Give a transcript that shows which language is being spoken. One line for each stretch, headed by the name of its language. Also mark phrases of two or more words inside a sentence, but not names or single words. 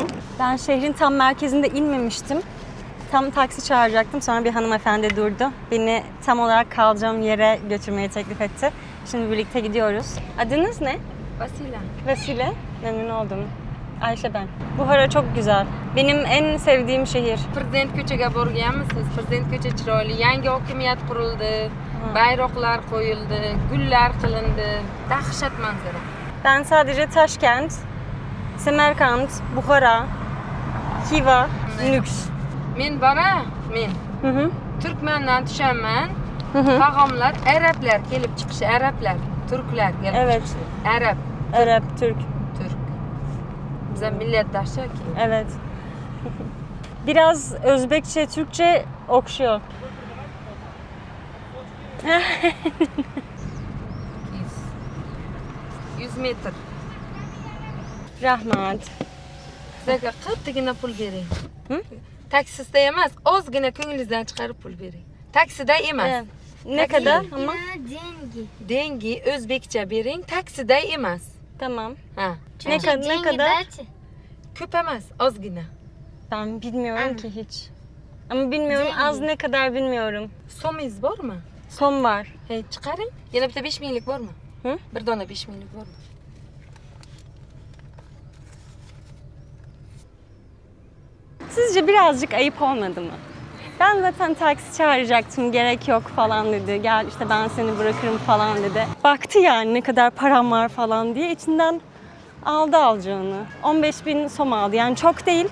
Turkish: Ben şehrin tam merkezinde inmemiştim. Tam taksi çağıracaktım. Sonra bir hanımefendi durdu. Beni tam olarak kalacağım yere götürmeyi teklif etti. Şimdi birlikte gidiyoruz. Adınız ne? Vasila. Vesile. Memnun oldum. Ayşe ben. Buhara çok güzel. Benim en sevdiğim şehir.
Uzbek: Prezident ko'chaga borganmisiz? Prezident ko'cha chiroyli. Yangi hokimiyat qurildi. Bayroqlar qo'yildi, gullar qilindi. Dahshat manzara.
Turkish: Ben sadece Taşkent, Semerkant, Buhara, Xiva, Nüks.
Uzbek: Men bora, men Hı hı. Turkmandan tushaman. Hı hı. Tag'amlar, arablar kelib chiqishi, arablar, turklar kelib
Turkish: Evet.
Uzbek: chiqishi. Arab,
Turkish: Arap, Türk.
Uzbek: turk. Bizning millatdoshi ki.
Turkish: Evet. Biraz Özbekçe, Türkçe okşuyor.
Uzbek: 100 metr. Rahmat. Sizga qattigina pul bering. Hı? Taksida emas, ozgina ko'nglingizdan chiqarib pul bering. Taksida emas.
Turkish: Evet. Ne kadar ama?
Uzbek: Dengi o'zbekcha bering, taksida emas.
Turkish: Tamam.
Uzbek: Ha.
Turkish: Ne kadar?
Uzbek: Ko'p emas, ozgina.
Turkish: Ben bilmiyorum ki hiç. Ama bilmiyorum, az ne kadar bilmiyorum.
Uzbek: So'mingiz bormi?
Turkish: Son var.
Uzbek: Hey, chiqaring. Yana bitta 5 minglik bormi? Hı? Bir dona 5 minglik bormi?
Turkish: Sizce birazcık ayıp olmadı mı? Ben zaten taksi çağıracaktım, gerek yok falan dedi. Gel işte ben seni bırakırım falan dedi. Baktı yani ne kadar param var falan diye. İçinden aldı alacağını. 15.000 som aldı. Yani çok değil.